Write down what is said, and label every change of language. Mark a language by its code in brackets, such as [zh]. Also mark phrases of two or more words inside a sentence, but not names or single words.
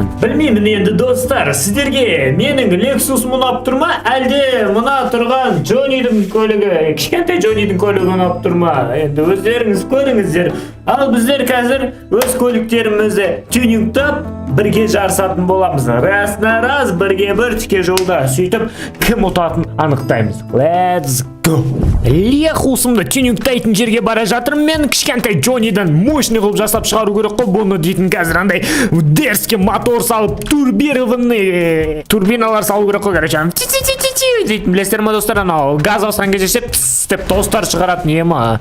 [kk] Білмеймін енді достар, сіздерге менің Lexus ұнап тұр ма, әлде мына тұрған Джоннидің көлігі, кішкентай Джоннидің көлігі ұнап тұр ма? Енді өздеріңіз көріңіздер. Ал біздер қазір өз көліктерімізді тюнингтап бірге жарысатын боламыз. Раз бірге бір тіке жолда сөйтіп кім ұтатын анықтаймыз. [en] Let's go! [kk] Lexus'ымды тюнингтайтын жерге бара жатырмын. Мен кішкентай Джоннидан мощный қылып жасап шығару керек қой. Бұны дейтін қазір андай дерзкий мотор салып, турбиналар салу керек қой. Короче, дейтін білесіздер ма достар, анау газ басқан кезде деп тостар шығаратын ема.